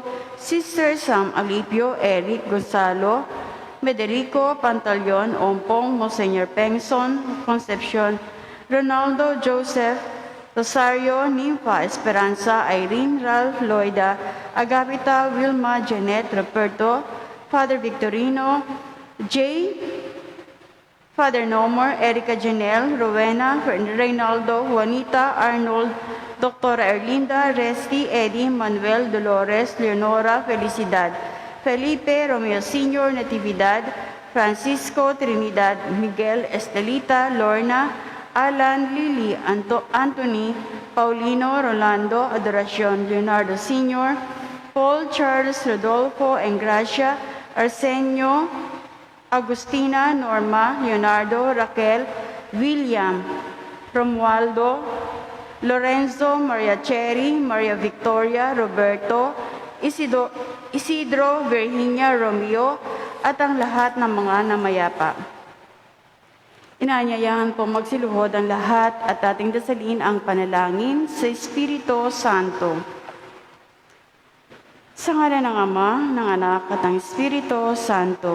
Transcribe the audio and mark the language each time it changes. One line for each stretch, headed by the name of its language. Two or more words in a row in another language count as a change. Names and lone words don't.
Filipino: Sister Sam Alipio, Eric Gonzalo, Mederico Pantaleon, Ompong, Monsignor Pengson, Concepcion, Ronaldo Joseph, Rosario, Nympha Esperanza, Irene, Ralph, Loida, Agapita, Wilma, Janet, Roberto, Father Victorino, Jay, Father Nomor, Erica Janelle, Rowena, Reynaldo, Juanita, Arnold, Dr. Erlinda, Resti, Eddie, Manuel, Dolores, Leonora, Felicidad, Felipe, Romeo Sr., Natividad, Francisco, Trinidad, Miguel, Estelita, Lorna, Alan, Lily, Anthony, Paulino, Rolando, Adoracion, Leonardo Sr., Paul, Charles, Rodolfo, Engracia, Arsenio, Agustina, Norma, Leonardo, Raquel, William, Romualdo, Lorenzo, Maria Cherry, Maria Victoria, Roberto, Isidro, Virginia, Romeo, at ang lahat ng mga namayapa. Inaanyayahan po magsiluhod ang lahat at ating dasalin ang panalangin sa Espiritu Santo. Sa ngalan ng Ama, ng Anak at ng Espiritu Santo.